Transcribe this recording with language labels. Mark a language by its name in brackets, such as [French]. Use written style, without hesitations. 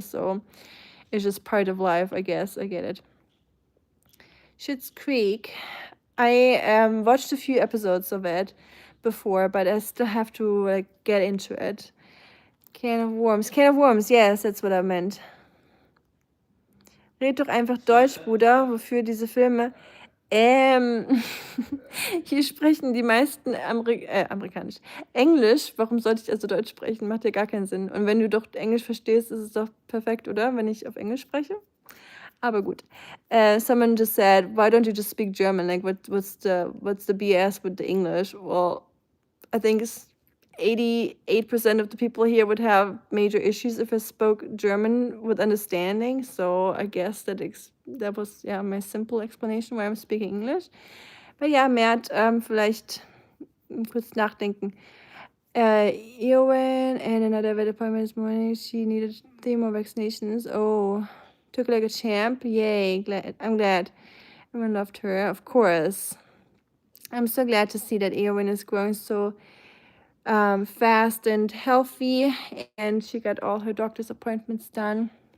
[English] So it's just part of life, I guess. I get it. Schitt's Creek. I watched a few episodes of it before, but I still have to like get into it. Can of Worms. Can of Worms, yes, that's what I meant. [German] Red doch einfach Deutsch, Bruder. Wofür diese Filme? Ähm, hier sprechen die meisten amerikanisch. Englisch, warum sollte ich also Deutsch sprechen? Macht ja gar keinen Sinn. Und wenn du doch Englisch verstehst, ist es doch perfekt, oder? Wenn ich auf Englisch spreche. Aber gut. [English] Someone just said, why don't you just speak German? Like, what's the BS with the English? Well, I think it's 88% of the people here would have major issues if I spoke German with understanding. So I guess that was my simple explanation why I'm speaking English. But yeah, [German] Mert, vielleicht kurz nachdenken. [English] Eowyn and another vet appointment this morning. She needed 3 more vaccinations. Oh, took like a champ. Yay, I'm glad. Everyone loved her, of course. I'm so glad to see that Eowyn is growing so fast and healthy, and she got all her doctor's appointments done.